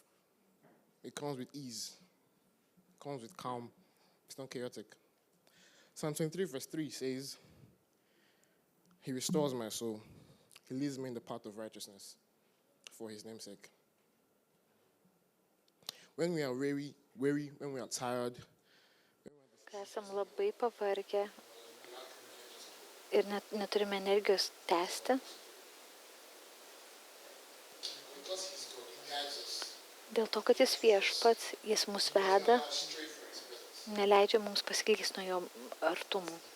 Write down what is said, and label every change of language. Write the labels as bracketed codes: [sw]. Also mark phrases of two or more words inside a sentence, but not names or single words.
[en] It comes with ease. It comes with calm. It's not chaotic. Psalm 23 verse 3 says, he restores my soul. He leads me in the path of righteousness for his name's sake. When we are weary, when we are tired, [lt] Kai esam labai pavargę ir neturime energijos tęsti, dėl to, kad jis viešpats, jis mus veda, neleidžia mums pasiklysti nuo jo artumų.